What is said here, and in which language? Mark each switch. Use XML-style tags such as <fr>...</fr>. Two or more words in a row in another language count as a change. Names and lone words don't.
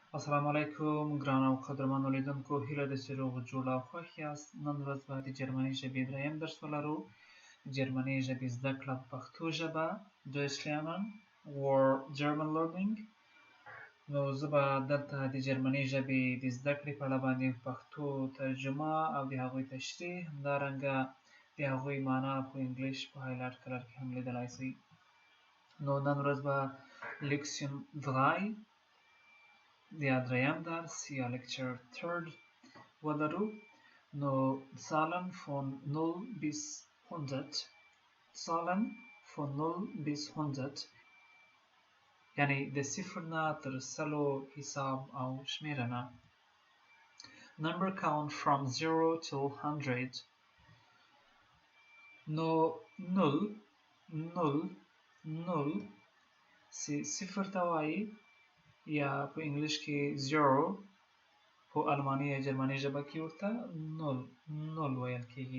<ps>السلام علیکم ګرانو قدرمنو لیدونکو، هیله ده چې روغ جوړ او خوښ یاست. نن ورځ به د جرمني ژبې دریم درس ولرو. جرمني ژبې زده کړه په پښتو ژبه</ps> <de>Deutsch lernen</de> <en>or German learning.</en> <ps>نو زه به دلته د جرمني ژبې د زده کړې په اړه باندې پښتو ترجمه او د هغوی تشریح، همدارنګه د هغوی معنا په انګلیش په</ps> <en>highlight color</en> <ps>کې هم لیدلی شئ. نو نن ورځ به لیکسیون 3 der دریم درس یا lecture 3 ولرو.</ps> <de>نو Zahlen von 0 bis 100. Zahlen von 0 bis 100</de> <ps>یعنی د صفر نه تر سلو حساب او شمیرنه.</ps> <en>Number count from 0 till 100.</en> <ps>نو 0 صفر ته وایي یا په انګلیش کې 0، په الماني یا جرمني ژبه کې ورته 0 ویل کېږي.</ps>